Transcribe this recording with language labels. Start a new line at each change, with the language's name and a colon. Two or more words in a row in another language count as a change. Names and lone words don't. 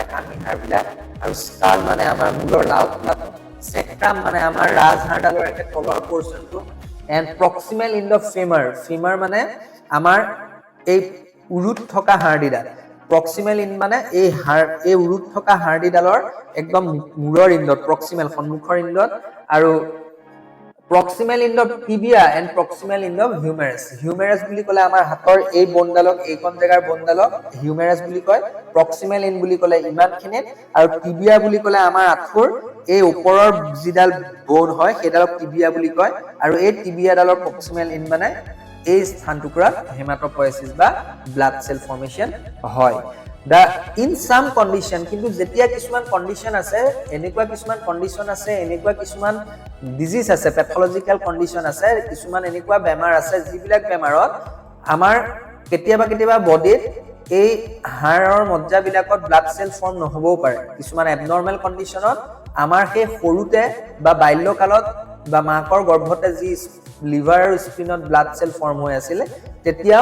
Assamese: কামিহাড় বিলাক আৰু স্কাল মানে আমাৰ মূৰৰ লাওখনত সেক্ৰাম মানে আমাৰ ৰাজহাড়ডালৰ এটা তলৰ পৰ্চনটো
English: and proximal end the femur
Assamese: মানে আমাৰ এই উৰুত থকা হাড়ডিডাল
English: proximal end
Assamese: মানে এই উৰুত থকা হাড়ডিডালৰ একদম মূৰৰ ইণ্ডত প্ৰক্সিমেল সন্মুখৰ ইণ্ডত আৰু
English: proximal end of tibia and proximal end of humerus
Assamese: বুলি কলে আমাৰ হাতৰ এই বনডালক এইখন জাগাৰ বনডালক humerus বুলি কয়
English: proximal end
Assamese: বুলি কলে ইমানখিনিত আৰু tibia বুলি কলে আমাৰ আঁঠুৰ এই ওপৰৰ যিডাল বন হয় সেইডালক tibia বুলি কয় আৰু এই tibia ডালৰ
English: proximal end
Assamese: মানে এই স্থান টুকুৰা হেমাটোপয়েচিছ বা
English: blood cell formation
Assamese: হয়
English: in some condition
Assamese: কিন্তু যেতিয়া কিছুমান কন্ডিশন আছে এনেকুৱা কিছুমান ডিজিজ আছে
English: pathological condition
Assamese: আছে কিছুমান এনেকুৱা বেমাৰ আছে যিবিলাক বেমাৰত আমাৰ কেতিয়াবা বডিত এই হাড়ৰ মজ্জা বিলাকত
English: blood cell form
Assamese: নহবও পাৰে কিছুমান
English: abnormal condition
Assamese: আমাৰ সেই সৰুতে বা বাল্যকালত বা মাকৰ গৰ্ভতে যি লিভাৰ আৰু স্প্লিনত
English: blood cell form
Assamese: হৈ আছিল তেতিয়াও